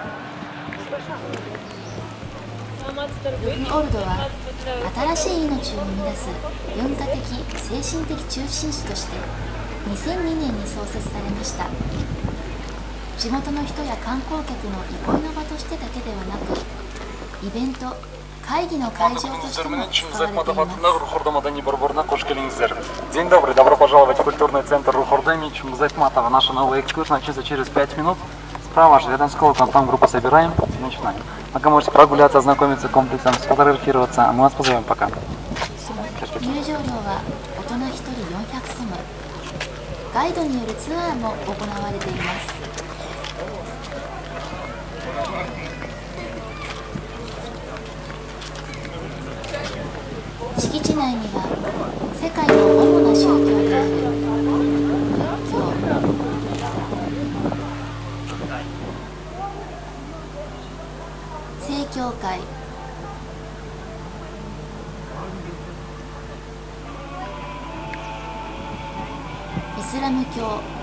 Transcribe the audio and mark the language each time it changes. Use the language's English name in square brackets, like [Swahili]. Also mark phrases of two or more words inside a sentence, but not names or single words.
[Japanese] ルフオルドは新しい命を生み出す文化的・精神的中心地として2002年に創設されました。地元の人や観光客の憩いの場としてだけではなく、イベント・会議の会場としても使われています。 [Russian] День добрый, добро пожаловать в культурный центр Рухордемич. Музей Ахматова. Наш новый экскурс начнется через 5 минут. Справа же рядом с колоколом, там группу собираем и начинаем. Пока можете прогуляться, ознакомиться с комплексом, сфотографироваться, а мы вас позовем пока. [Japanese] 入場料は大人1人400ソム。ガイドによるツアーも行われています。敷地内には世界の主な宗教である仏教、正教会、イスラム教、